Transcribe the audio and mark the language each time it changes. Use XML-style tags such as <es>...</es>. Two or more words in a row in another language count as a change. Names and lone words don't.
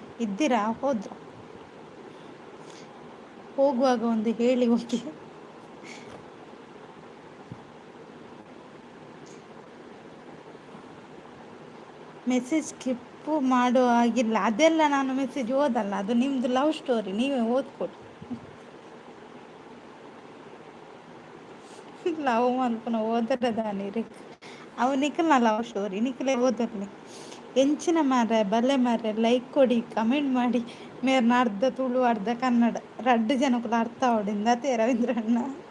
<kn>ಇದ್ದೀರಾ? ಹೋಗುವಾಗ ಒಂದು ಹೇಳಿ ಹೋಗಿ. ಮೆಸೇಜ್ ಸ್ಕಿಪ್ಪು ಮಾಡೋ ಆಗಿಲ್ಲ. ಅದೆಲ್ಲ ನಾನು ಮೆಸೇಜ್ ಓದಲ್ಲ, ಅದು ನಿಮ್ಮದು</kn> <en>love story,</en> <kn>ನೀವೇ ಓದ್ಕೊಡಿ.</kn> <tcy>ಲವ್ ಮಲ್ಪನ ಓದರದಾನಿರಿ ಅವು ನಿಖಲ್ನ</tcy> <en>love story</en> <tcy>ನಿಖಲೇ ಓದರ್ಲಿ. ಎಂಚಿನ ಮಾರ ಬಲ್ಲೆ ಮಾರ</tcy> <kn>ಲೈಕ್ ಕೊಡಿ ಕಮೆಂಟ್ ಮಾಡಿ.</kn> <tcy>ಮೇರ್ನ ಅರ್ಧ ತುಳು ಅರ್ಧ ಕನ್ನಡ 2 ಜನಕ್ಕೂ ಅರ್ಥ ಅವಡಿಂದ ಅದೇ ರವೀಂದ್ರಣ್ಣ.</tcy>